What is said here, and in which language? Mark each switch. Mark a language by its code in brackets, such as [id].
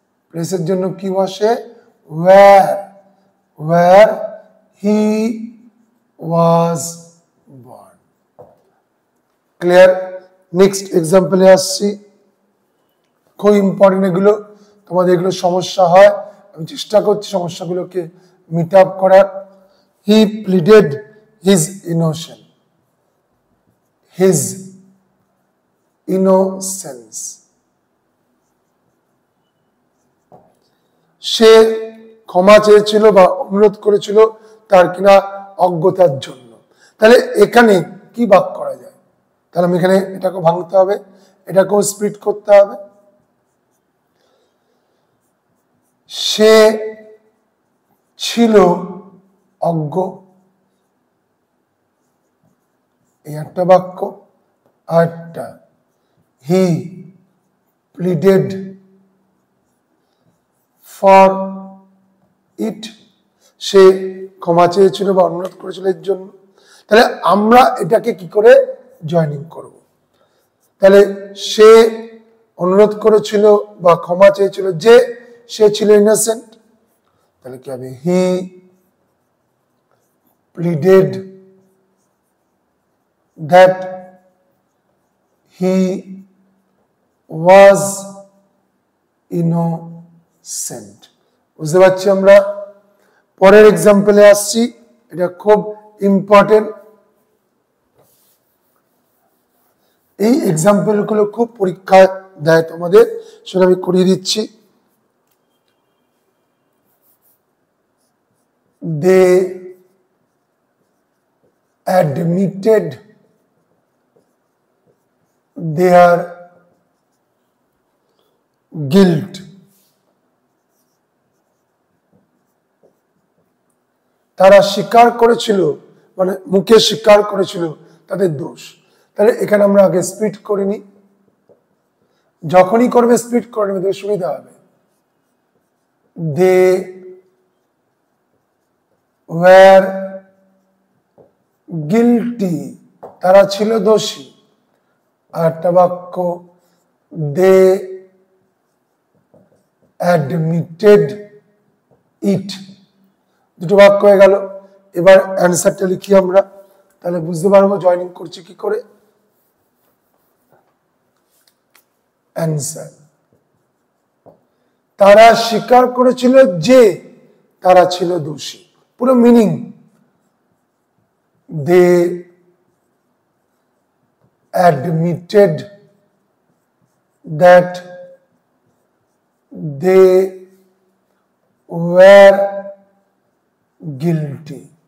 [bn] প্লেসের জন্য কি বসে? [en] where, where he was born. Clear? Next example [bn] এ আসছি। খুব ইম্পর্টেন্ট এগুলো, তোমাদের এগুলো সমস্যা হয়, আমি চেষ্টা করছি সমস্যাগুলোকে মিট আপ করার। [en] He pleaded his innocence. His innocence. [bn] সে ক্ষমা চেয়েছিল বা অনুরোধ করেছিল তার কিনা অজ্ঞতার জন্য। তাহলে এখানে কি বাক করা যায়? তাহলে আমি এখানে এটাকে ভাঙতে হবে, এটাকেও স্প্লিট করতে হবে। সে ছিল অজ্ঞ, এই একটা বাক্য। আরেকটা, [en] he pleaded for it, [bn] সে ক্ষমা চেয়েছিল বা অনুরোধ করেছিল এর জন্য। তাহলে আমরা এটাকে কি করে জয়নিং করব? তাহলে সে অনুরোধ করেছিল বা ক্ষমা চেয়েছিল যে সে ছিল ইনোসেন্ট, তাহলে কি হবে? [en] He pleaded that he was innocent. [bn] বুঝতে পারছি আমরা? পরের এক্সাম্পলে আসছি, এটা খুব ইম্পর্টেন্ট। এই এক্সাম্পল গুলো খুব পরীক্ষা দেয় তোমাদের, সেটা আমি করিয়ে দিচ্ছি। [en] They admitted their guilt. [bn] তারা স্বীকার করেছিল, মানে মুখে স্বীকার করেছিল তাদের দোষ। তাহলে এখানে আমরা আগে স্প্লিট করে নিই, যখনই করবে স্প্লিট করে নেবে সুবিধা হবে। [en] They were guilty, [bn] তারা ছিল দোষী। আর একটা বাক্য, [en] they admitted it, [bn] দুটো বাক্য হয়ে গেল। এবার অ্যান্সারটা লিখি আমরা, তাহলে বুঝতে পারবো জয়েনিং করছি কি করে। অ্যান্সার, তারা স্বীকার করেছিল যে তারা ছিল দোষী, পুরো meaning. [en] They admitted that they were guilty.